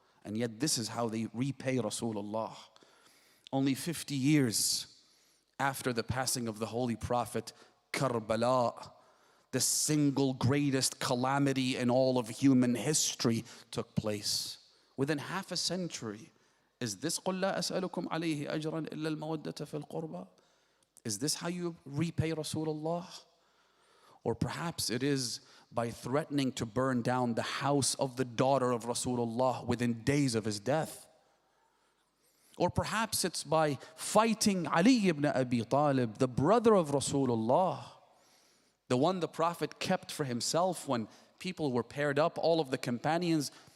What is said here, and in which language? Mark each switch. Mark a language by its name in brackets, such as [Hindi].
[English] And yet this is how they repay Rasulullah. Only 50 years after the passing of the Holy Prophet, Karbala, the single greatest calamity in all of human history, took place. Within half a century. Is this [Arabic] قُلْ لَا أَسْأَلُكُمْ عَلَيْهِ أَجْرًا إِلَّا الْمَوَدَّةَ فِي الْقُرْبَى? [English] Is this how you repay Rasulullah? Or perhaps it is by threatening to burn down the house of the daughter of Rasulullah within days of his death. Or perhaps it's by fighting Ali ibn Abi Talib, the brother of Rasulullah, the one the Prophet kept for himself when people were paired up, all of the companions.